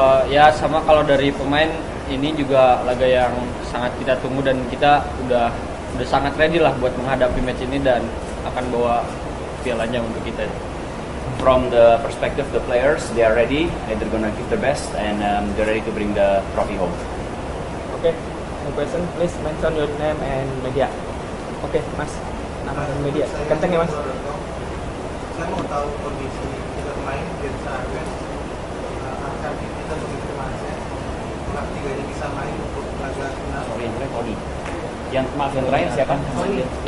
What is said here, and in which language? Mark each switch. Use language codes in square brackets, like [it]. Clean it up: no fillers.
[id] Ya sama, kalau dari pemain ini juga laga yang sangat kita tunggu, dan kita udah sangat ready lah buat menghadapi match ini dan akan bawa pialanya untuk kita. [en] From the perspective of the players, they are ready, and they're gonna give their best, and they're ready to bring the trophy home. Okay. No question. Please mention your name and media. [id] Oke, Mas. Nama dan media. Kenceng ya, Mas. Saya mau tahu kondisi kita pemain Jens Arven, akan kita begitu kemarin, apakah tiganya bisa main untuk laga final? Sorry, yang terakhir Tony. Maaf, yang terakhir siapa? Tony.